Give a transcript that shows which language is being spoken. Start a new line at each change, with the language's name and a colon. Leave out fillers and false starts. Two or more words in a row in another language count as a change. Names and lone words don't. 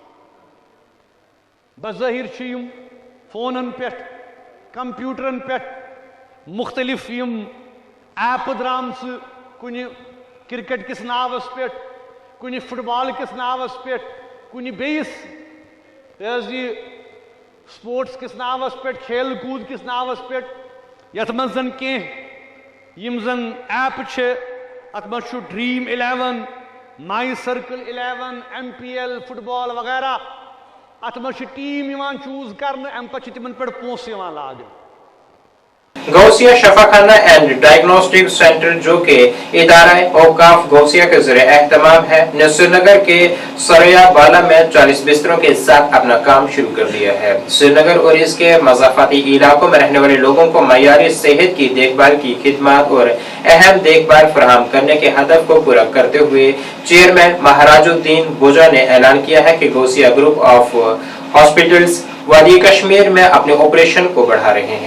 Kashmiri: बज़ाहिर छु यम फोनन पे कंप्यूटरन पे मुख्तलिफ यम ऐप द्रामस कुनि क्रिकेट किस नावस पे, कुनि फुटबॉल किस नावस पे, कुनि बेस स्पोर्ट्स किस नावस पे, खेल कूद किस नावस पे, यथ मज जन के यम जन ऐप छे अत मज छु ड्रीम 11, माई सर्कल 11, MPL फुटबॉल वगैरह अत मज टीम यवान चूज करने अम पे तिमन पे पोंस यवान लागन।
Urdu: غوثیہ شفاخانہ اینڈ ڈائیگنوسٹک سینٹر جو کہ ادارہ اوقاف غوثیہ کے ذریعے اہتمام ہے نے سرینگر کے سرائے بالا میں 40 بستروں کے ساتھ اپنا کام شروع کر دیا ہے. سرینگر اور اس کے مضافاتی علاقوں میں رہنے والے لوگوں کو معیاری صحت کی دیکھ بھال کی خدمت اور اہم دیکھ بھال فراہم کرنے کے ہدف کو پورا کرتے ہوئے چیئرمین مہراج الدین بوجا نے اعلان کیا ہے کہ غوثیہ گروپ آف ہاسپٹلز وادی کشمیر میں اپنے آپریشن کو بڑھا رہے ہیں.